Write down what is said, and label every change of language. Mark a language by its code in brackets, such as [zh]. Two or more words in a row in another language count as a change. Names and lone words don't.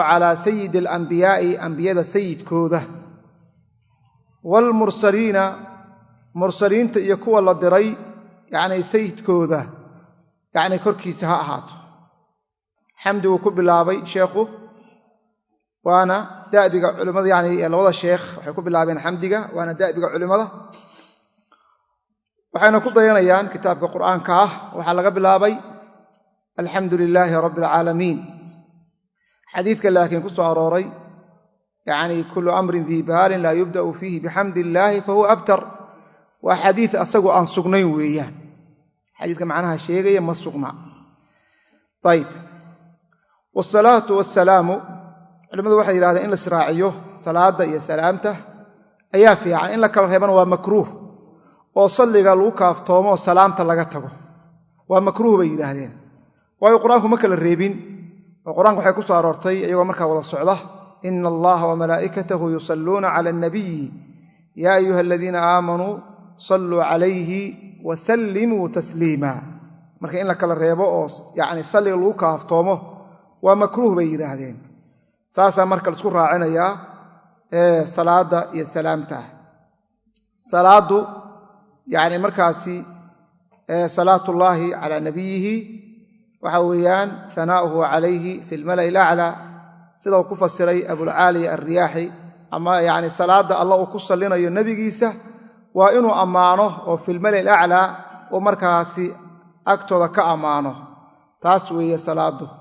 [ar] على سيد الأنبياء [so] anbiyada sayidkooda [ar] والمرسلين [so] mursaliinta iyo kuwa la diray yani sayidkooda yani korkiisa ha ahaato xamdigu ku bilaabay sheekhu waana daabiga culimada yani labada sheekh waxay ku bilaabeen xamdiga waana daabiga culimada waxayna ku dayanayaan kitaabka quraanka ah waxa laga bilaabay [ar] الحمد لله رب العالمين [so] xadiidka laakiin ku soo arooray yani [ar] كل أمر ذي بال لا يبدأ فيه بحمد الله فهو أبتر [so] wa hadith asagu aan sugnayn weeyaan xadiidka macnaha sheegaya ma sugna [ar] طيب والصلاة والسلام [so] culimadu waxay yiraahdeen in la israaciyo salaada iyo salaamta ayaa fiican in la kala reebana waa makruuh oo salliga lagu kaaftoomo salaamta laga tago waa makruuh bay yiraahdeen waayo quraanku ma kala reebin oo quraanku waxay ku soo aroortay iyagoo markaa wada socda [ar] إن الله وملائكته يصلون على النبي يا أيها الذين آمنوا صلوا عليه وسلموا تسليما [so] marka in la kala reebo oo yaani salliga lagu kaaftoomo waa makruuh bay yiraahdeen saasa marka isku raacinayaa salaada iyo salaamta salaadu yaani markaasi [ar] صلاة الله على نبيه [so] waxa weeyaan [ar] ثناؤه عليه في الملأ الأعلى [so] sida ku fasiray abul ali ar-riyahi ama yaani salaada allah uu ku salinayo nabigiisa waa inuu amaano oo [ar] في الملأ الأعلى [so] oo markaasi agtooda ka amaano taas weeye salaadu